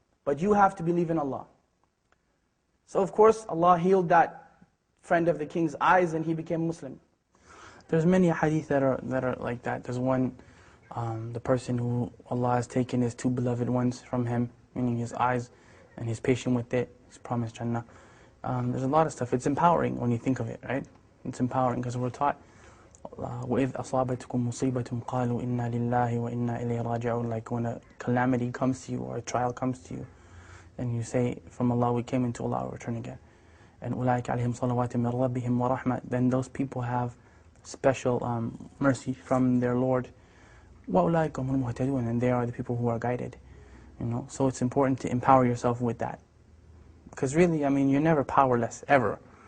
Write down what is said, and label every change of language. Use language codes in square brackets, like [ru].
[en] But you have to believe in Allah. So of course, Allah healed that friend of the king's eyes and he became Muslim. There's many hadith that are like that. There's one, the person who Allah has taken his two beloved ones from him, meaning his eyes, and he's patient with it, he's promised Jannah. There's a lot of stuff. It's empowering when you think of it, right? It's empowering because we're taught, [ar] وَإِذْ أَصَابَتْكُمْ مُصِيبَةٌ قَالُوا إِنَّا لِلَّهِ وَإِنَّا إِلَيْهِ رَاجِعُونَ. [en] Like when a calamity comes to you or a trial comes to you, then you say, from Allah we came, and to Allah we return again. [ar] And أُولَٰئِكَ عَلَيْهِمْ صَلَوَاتٍ مِّن رَبِّهِمْ وَرَحْمَةٍ. [en] Then those people have special mercy from their Lord. [ar] وَأُولَٰئِكَ هُمُ الْمُهْتَدُونَ. [en] And they are the people who are guided. You know, so it's important to empower yourself with that. Because really, I mean, you're never powerless, ever.